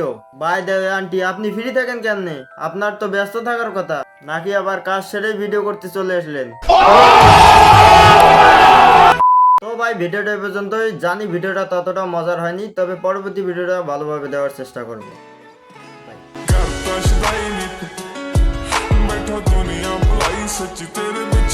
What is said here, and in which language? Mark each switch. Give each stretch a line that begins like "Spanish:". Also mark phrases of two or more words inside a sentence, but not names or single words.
English: by the way
Bangla: আন্টি, আপনি ফ্রি থাকেন কেমনে? আপনার তো ব্যস্ত থাকার কথা, নাকি আবার কাজ সেরেই ভিডিও করতে চলে আসলেন? তো ভাই ভিডিওটা এই পর্যন্তই। জানি ভিডিওটা ততটা মজার হয়নি, তবে পরবর্তী ভিডিওটা ভালোভাবে দেওয়ার চেষ্টা করবো।
Punjabi: ਕਰਤਾ ਸ਼ਦਾਈ ਨੀ ਤੂੰ ਬੈਠਾ ਦੁਨੀਆ ਭੁਲਾਈ ਸੱਚ ਤੇਰੇ